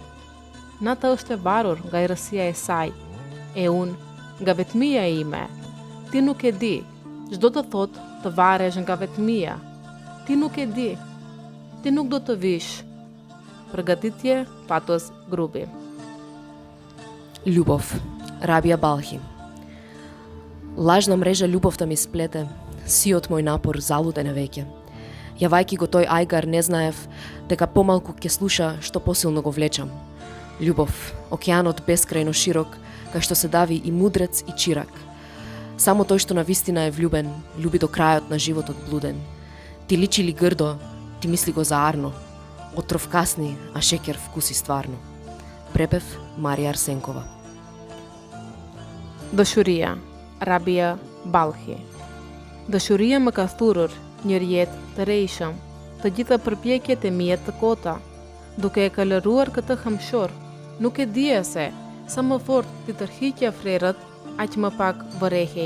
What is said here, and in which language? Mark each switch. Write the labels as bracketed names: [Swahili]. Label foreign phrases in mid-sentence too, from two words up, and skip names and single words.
[Albanian] Nata është e varur nga errësia e saj, e unë nga vetmia ime. Ti nuk e di, çdo të thotë të varesh nga vetmia. Ti nuk e di, ti nuk do të vish. Përgatitje Patos Grubi. [Macedonian] Љубов, Рабија Балхи. Лажна мрежа љубовта ми сплете, сиот мој напор залуден е веќе. Јавајки го тој ајгар не знаев дека помалку ќе слуша што посилно го влечам. Љубов, океанот бескрајно широк, кај што се дави и мудрец и чирак. Само тој што навистина е влюбен, љуби до крајот на животот блуден. Ти личи ли грдо, ти мисли го заарно. Отров касни, а шекер вкуси стварно. Препев Марија Арсенкова. [Albanian] Dëshuria, Rabia Balhi. Dëshuria më ka thurur një rjetë të rejshëm, të gjitha përpjekjet e mia të kota, duke e kalëruar këtë hamshor. Nuk e dija se sa më fort ti tërhiqja frerët, aq më pak vërehej.